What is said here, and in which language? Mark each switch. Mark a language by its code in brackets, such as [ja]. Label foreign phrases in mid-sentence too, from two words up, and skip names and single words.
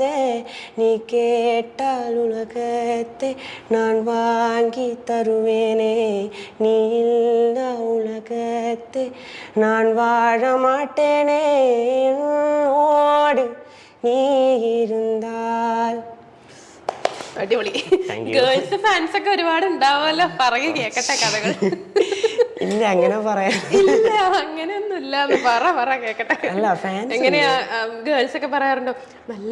[ta] நீ கேட்டால் உலகத்தை நான் வாங்கி தருவேனே. நீ இல்லா உலகத்தை நான் வாழ மாட்டேனே. என்னோடு நீ இருந்தால். [ml] അടിപൊളി. [en] girls fans [ml] ഒക്കെ ഒരുപാട് ഉണ്ടാവുമല്ലോ. പറയൂ, കേക്കട്ടെ കഥകൾ. ഇല്ല അങ്ങനെ പറയാ. ഇല്ല അങ്ങനെയൊന്നും ഇല്ല. പറ കേക്കട്ടെ. അല്ല ഫാൻസ് എങ്ങനെയാ ഗേൾസ് ഒക്കെ പറയാറുണ്ടോ നല്ല